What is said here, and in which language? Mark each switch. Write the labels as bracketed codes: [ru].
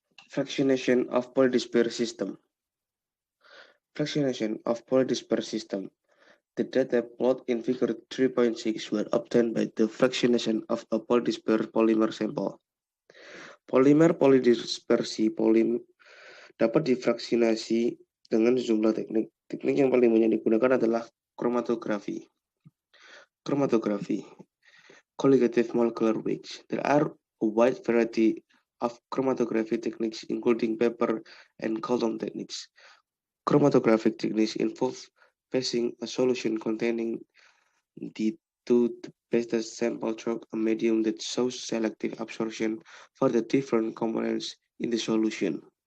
[en] Fractionation of polydisperse system. Fractionation of polydisperse system. The data plot in figure 3.6 were obtained by the fractionation of a polydisperse polymer sample. [id] Polimer polydispersi dapat difraksinasi dengan sejumlah teknik. Teknik yang paling banyak digunakan adalah chromatografi. [en] Colligative molecular weights. There are a wide variety of chromatography techniques, including paper and column techniques. Chromatographic techniques involve passing a solution containing the best sample through a medium that shows selective absorption for the different components in the solution.